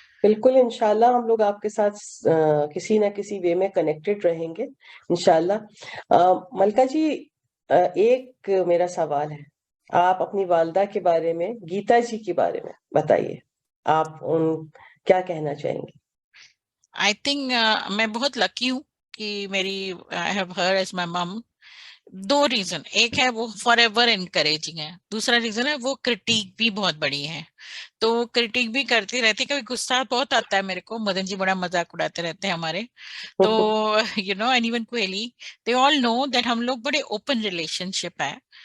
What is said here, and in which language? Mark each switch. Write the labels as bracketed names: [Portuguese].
[Hindi] बिल्कुल, इंशाल्लाह हम लोग आपके साथ किसी ना किसी वे में कनेक्टेड रहेंगे इंशाल्लाह। मलका जी, एक मेरा सवाल है, आप अपनी वालदा के बारे में, गीता जी के बारे में बताइए। आप क्या कहना चाहेंगे? [English] I think [Hindi] मैं बहुत लकी हूँ कि मेरी, [English] I have her as my mom. [Hindi] दो रीजन, एक है वो फॉर एवर एनकरेजिंग है, दूसरा रीजन है वो क्रिटिक भी बहुत बड़ी है, तो क्रिटिक भी करती रहती है। कभी गुस्सा बहुत आता है मेरे को, मदन जी बड़ा मजाक उड़ाते रहते हैं हमारे, तो [English] you know and even equally, they all know that [Hindi] हम लोग बड़े ओपन रिलेशनशिप है।